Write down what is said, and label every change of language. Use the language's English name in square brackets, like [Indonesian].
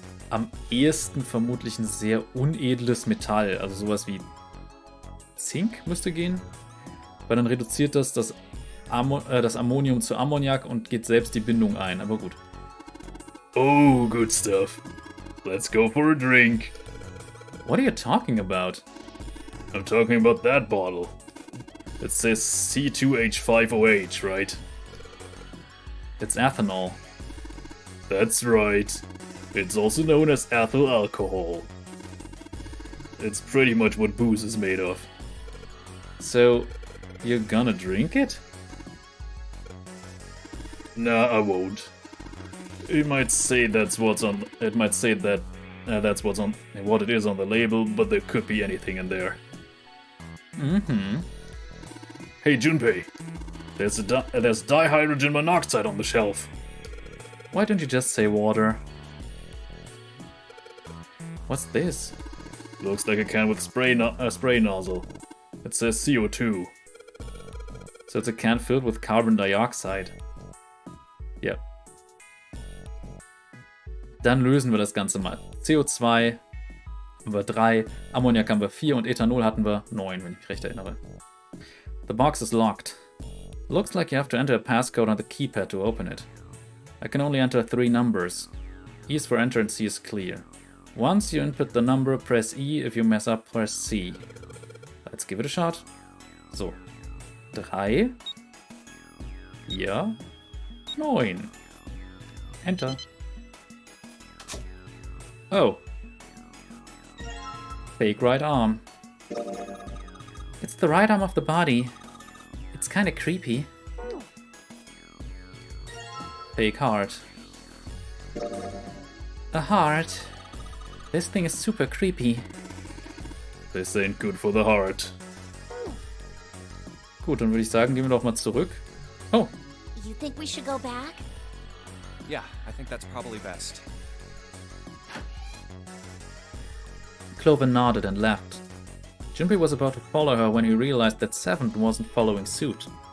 [German] Am ehesten vermutlich ein sehr unedles Metall, also sowas wie Zink müsste gehen, weil dann reduziert das Ammonium zu Ammoniak und geht selbst die Bindung ein, aber gut. [English] Oh, good stuff. Let's go for a drink. What are you talking about? I'm talking about that bottle. It says C2H5OH, right? It's ethanol. That's right. It's also known as ethyl alcohol. It's pretty much what booze is made of. So, you're gonna drink it? Nah, I won't. It might say that's what's on. It might say that that's what it is on the label, but there could be anything in there. Hey Junpei, there's dihydrogen monoxide on the shelf. Why don't you just say water? What's this? Looks like a can with spray nozzle. It says CO2. So it's a can filled with carbon dioxide. Yep. [German] Dann lösen wir das Ganze mal. CO2 haben wir 3, Ammoniak haben wir 4 und Ethanol hatten wir 9, wenn ich mich recht erinnere. [English] The box is locked. Looks like you have to enter a passcode on the keypad to open it. I can only enter 3 numbers. E is for enter and C is clear. Once you input the number, press E. If you mess up, press C. Let's give it a shot. So. 3. 4. 9. Enter. Oh. Fake right arm. It's the right arm of the body. It's kinda creepy. Fake heart. A heart. This thing is super creepy. This ain't good for the heart. [German] Gut, dann würde ich sagen, gehen wir doch mal zurück. Oh, [English] You think we should go back? Yeah, I think that's probably best. Clover nodded and left. Junpei was about to follow her when he realized that Seven wasn't following suit.